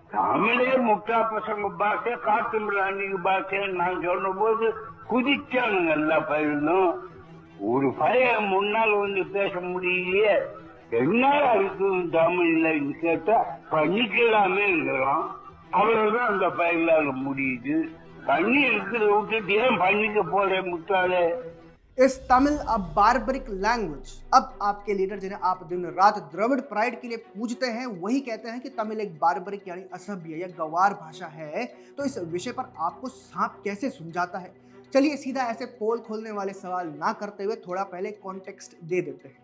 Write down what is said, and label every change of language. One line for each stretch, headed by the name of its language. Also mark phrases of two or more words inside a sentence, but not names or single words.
Tamil: தமிழே முட்டா பசங்க பாஷை, காட்டு மிராண்டிங்க பாஷை நான் சொன்ன போது குதிச்சானுங்க எல்லா பயிலும். ஒரு பையன் முன்னால் வந்து பேச முடியலையே, என்ன இருக்கு தமிழ்ல கேட்டா பண்ணிக்கலாமேங்கிறான். அவ்வளவுதான் அந்த பயிலால முடியுது. பண்ணி இருக்கிறத விட்டுட்டு ஏன் பண்ணிக்க போற முட்டாளே?
English: is Tamil a barbaric language.
Hindi: अब आपके लीडर जिन्हें आप दिन रात द्रविड़ प्राइड के लिए पूजते हैं वही कहते हैं कि तमिल एक बार्बरिक यानी असभ्य या गंवार भाषा है। तो इस विषय पर आपको सांप कैसे सुलझाता है? चलिए सीधा ऐसे पोल खोलने वाले सवाल ना करते हुए थोड़ा पहले कॉन्टेक्स्ट दे देते हैं।